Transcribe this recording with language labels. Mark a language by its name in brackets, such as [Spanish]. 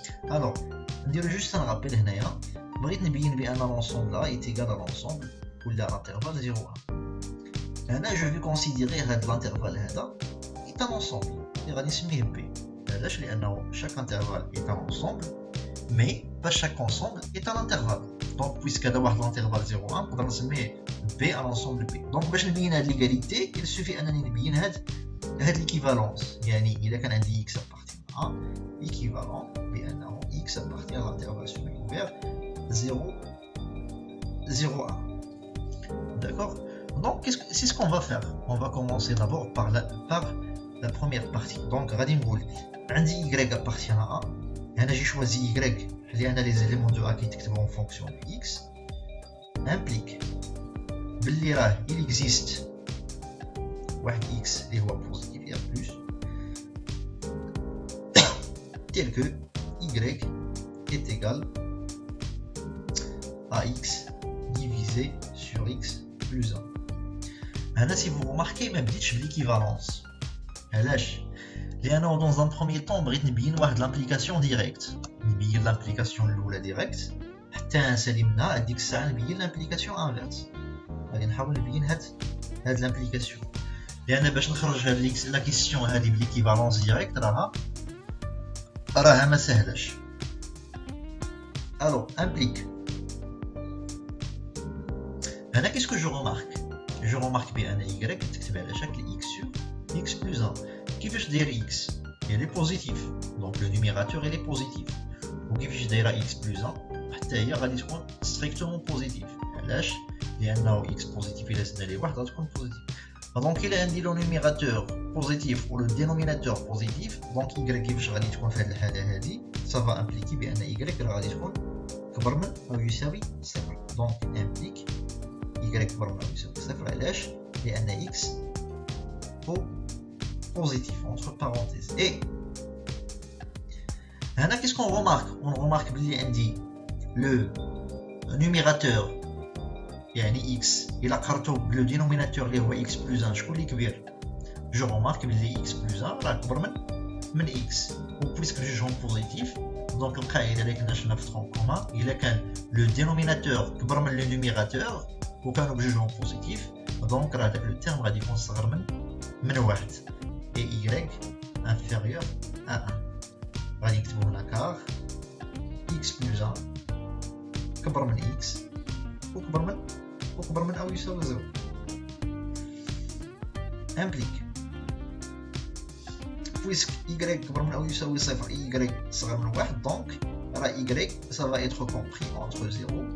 [French] Alors ندير juste un rappel [Arabic] هنايا بغيت نبين بأن [French] l'ensemble A est égal à l'ensemble ولا l'intervalle 0, 1. هنا je vais considérer هذا l'intervalle هذا est un ensemble [Arabic] اللي غادي نسميه [French] B. علاش؟ لأنه chaque intervalle est un ensemble mais pas chaque ensemble est un intervalle. Donc puisque هذا واحد l'intervalle 0, 1 نقدر نسميه B à l'ensemble B. [Arabic] Donc باش نبين هاد l'égalité il suffit أنني نبين هاد l'équivalence. يعني إذا كان عندي [French] x appartient à équivalent بأنه x appartient à l'intervalle soumis ouvert 0, 0, 1. D'accord? Donc c'est ce qu'on va faire. On va commencer d'abord par la première partie. Donc غادي نقول عندي y appartient à A. هنا j'ai choisi y لأن les éléments de A [Arabic] كيتكتبوا [French] en fonction de x implique باللي راه il existe واحد x اللي هو positif et plus tel que y est égal à x divisé sur x plus 1. [Arabic] هنا [French] si vous remarquez [Arabic] ما بديتش بالéquivalence. علاش؟ لأنه [French] dans un premier temps [Arabic] بغيت نبين واحد l'implication directe. نبين l'implication الأولى direct حتى نسالي هذيك الساعة نبين l'implication inverse. غادي نحاول نبين هاد l'implication. لأن باش نخرج هاد لا كيسيون هادي بالéquivalence directe راها ما سهلاش. [French] Alors implique. هنا qu'est-ce que je remarque? Je remarque بأن y [Arabic] تكتب على شكل [French] x sur x plus 1. كيفاش داير x؟ elle est positive. Donc le numérateur il est positif. [Arabic] وكيفاش دايره x plus 1 حتى هي غادي تكون strictement positive. علاش؟ لأنه x positif إلا زدنا ليه واحد غتكون positive. Donc إلا عندي لو numérateur positif و le dénominateur positif donc y كيفاش غادي تكون في هذه الحالة هذه [French] ça va impliquer [Arabic] بأن y راه غادي تكون كبر من أو يساوي 0. Donc implique y كبر من أو يساوي 0. علاش؟ لأن x positif entre parenthèses. [French] Et هنا qu'est-ce qu'on remarque? [Arabic] On remarque بلي عندي le numérateur يعني x إلا قررتو بلو dénominateur اللي هو x plus 1 شكون اللي كبير؟ je remarque بلي x plus 1 راه كبر من x. و puisque جوجهم positif donc القاعدة اللي كنا شفنا في ترون كومان إلا كان le dénominateur كبر من le numérateur وكانوا بجوجهم positif donc راه داك لو terme غادي يكون صغر من من واحد et y inférieur à 1 غادي نكتبو هنا كار x plus 1 كبر من x وكبر من أو يساوي 0 implique puisque y كبر من أو يساوي 0 y صغر من واحد donc y ça va être compris entre 0